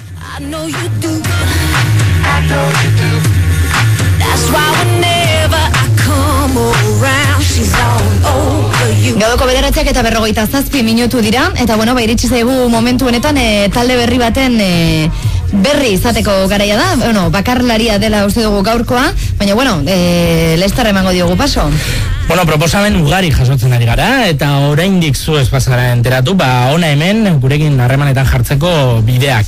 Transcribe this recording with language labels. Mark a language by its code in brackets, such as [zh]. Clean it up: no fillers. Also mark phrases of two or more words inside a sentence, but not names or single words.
[en] I know you do. I know you do. That's why whenever I come around, she's all over you. [eu] Gaudoko 9:47 minutu dira, eta bueno, iritsi zaigu momentu honetan talde berri baten berri izateko garaia da. Bueno, bakarlaria dela uste dugu gaurkoa, baina bueno, Lester emango diogu paso. Bueno, proposamen ugari jasotzen ari gara, eta oraindik zu ez bazara enteratu, ona hemen gurekin harremanetan jartzeko bideak.